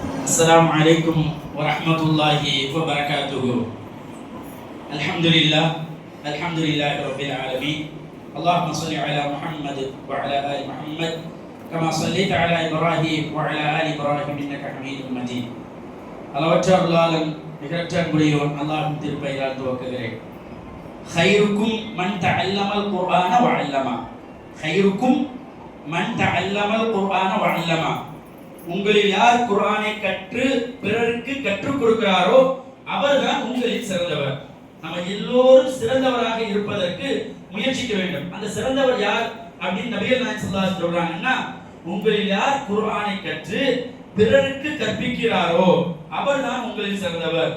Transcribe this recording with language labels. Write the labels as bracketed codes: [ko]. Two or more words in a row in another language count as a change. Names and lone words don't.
[ar] السلام عليكم ورحمة الله وبركاته. الحمد لله رب العالمين. اللهم صل على محمد وعلى آل محمد كما صليت على إبراهيم وعلى آل إبراهيم إنك حميد مجيد. [ta] அளவற்ற அருளாளன் நிகரற்ற அன்புடையோன் அல்லாஹ்வின் திருப்பெயரால் துவக்குகிறேன். [ar] خيركم من تعلم القرآن وعلمه. خيركم من تعلم القرآن وعلمه. [ta] உங்களில் யார் குர்ஆனை கற்று பிறருக்கு கற்றுக் கொடுக்கிறாரோ அவர்தான் உங்களில் சிறந்தவர். நம்ம எல்லோரும் சிறந்தவராக இருப்பதற்கு முயற்சிக்க வேண்டும். அந்த சிறந்தவர் யார் அப்படின்னு நபிகள் நாயகம் [ar] صلى الله عليه وسلم [ta] சொல்றாங்கன்னா, உங்களில் யார் குர்ஆனை கற்று பிறருக்கு கற்பிக்கிறாரோ அவர்தான் உங்களில் சிறந்தவர்.